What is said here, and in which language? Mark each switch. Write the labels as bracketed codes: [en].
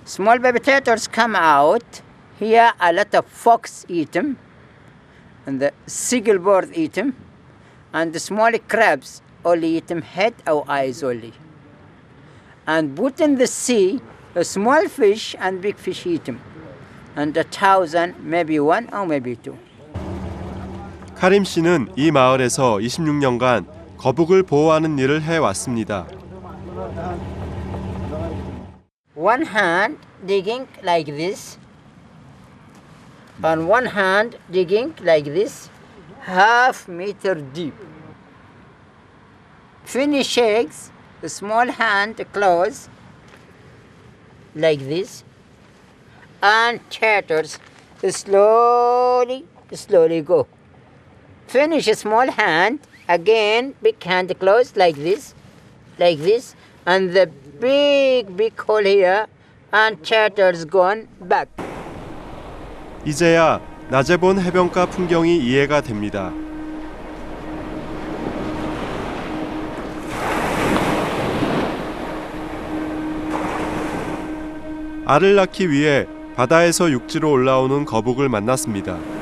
[en] Small baby turtles come out. Here a lot of fox eat them, and the seagull bird eat them, and the small crabs only eat them head or eyes only. And put in the sea, a small fish and big fish eat them, and 1,000, maybe one or maybe two. [ko] 카림 씨는 이 마을에서 26년간 거북을 보호하는 일을 해왔습니다. [en] One hand digging like this, and one hand digging like this, half meter deep. Finish eggs, the small hand close like this, and turtles slowly go. Finish a small hand, again big hand close like this, and the big hole here, and turtles gone back. [ko] 이제야 낮에 본 해변가 풍경이 이해가 됩니다. 알을 낳기 위해 바다에서 육지로 올라오는 거북을 만났습니다.